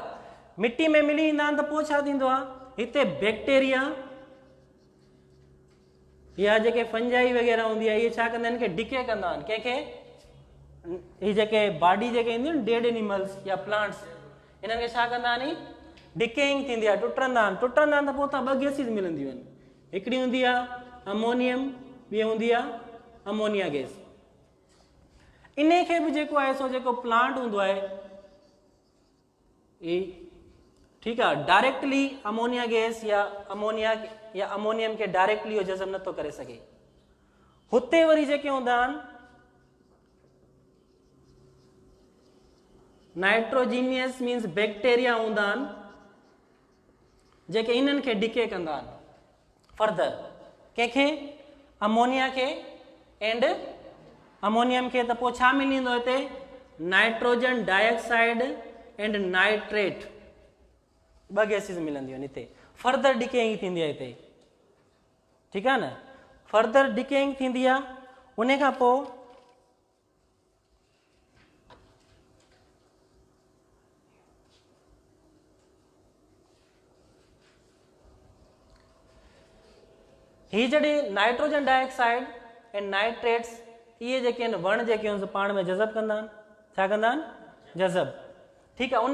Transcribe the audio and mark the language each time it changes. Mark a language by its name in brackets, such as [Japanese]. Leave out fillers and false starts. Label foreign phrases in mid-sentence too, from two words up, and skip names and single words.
[Sindhi] मिटी में मिली ईंदा आहिनि त पोइ छा थींदो आहे, हिते बैक्टीरिया या जेके फंजाई वग़ैरह हूंदी आहे इहे छा कंदा आहिनि, डिके कंदा आहिनि कंहिंखे, इहे जेके बॉडी जेके ईंदियूं आहिनि [English] dead animals [Sindhi] या प्लांट्स, इन्हनि खे छा कंदा आहिनि, डिकेइंग थींदी आहे, टुटंदा आहिनि। टुटंदा आहिनि त पोइ उतां ॿ गैसिस मिलंदियूं आहिनि, हिकिड़ी हूंदी आहे अमोनियम, ॿी हूंदी आहे अमोनिया गैस। इन खे बि जेको आहे सो जेको प्लांट हूंदो आहे, ठीकु आहे, डायरेक्टली अमोनिया गैस या अमोनियम खे डायरेक्टली उहो जज़ब नथो करे सघे। हुते वरी जेके हूंदा आहिनि [English] nitrogenous means bacteria [Sindhi] हूंदा आहिनि जेके इन्हनि खे डिके कंदा आहिनि फर्दर, कंहिंखे अमोनिया खे [English] and ammonium [Sindhi] खे, त पोइ छा मिलंदो हिते, [English] nitrogen dioxide and nitrate, [Sindhi] ॿ गैसिस मिलंदियूं आहिनि हिते, [English] further decaying [Sindhi] थींदी आहे हिते, ठीकु आहे न, [English] further decaying [Sindhi] थींदी आहे। उन खां पोइ ही जॾहिं [English] nitrogen dioxide [Sindhi] ऐं नाइट्रेट्स इहे जेके आहिनि वण जेके आहिनि पाण में जज़ब कंदा आहिनि, छा कंदा आहिनि, जज़ब, ठीकु आहे।